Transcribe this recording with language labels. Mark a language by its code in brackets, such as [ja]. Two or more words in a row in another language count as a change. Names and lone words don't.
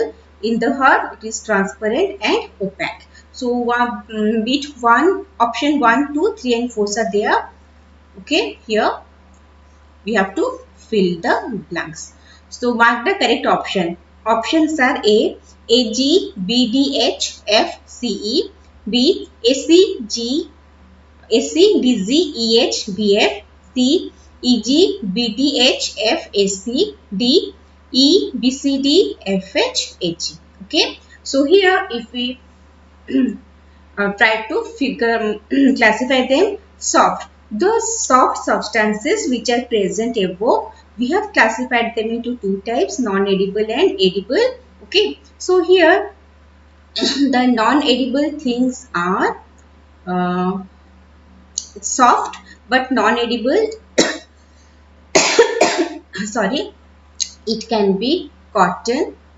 [en] In the hard it is transparent and opaque. So bit 1, option 1, 2, 3 and 4 are there. Okay, here we have to fill the blanks. So mark the correct option. Options are A, AG, BDH, F, CE, B, AC, G, AC, DZ, EH, BF, C, EG, BDH, F, AC, D, E, BCD, FH, AG. Okay, so here if we try to classify them soft. Those soft substances which are present above, we have classified them into two types, non-edible and edible. Okay, so here the non-edible things are soft, but non-edible sorry, it can be cotton.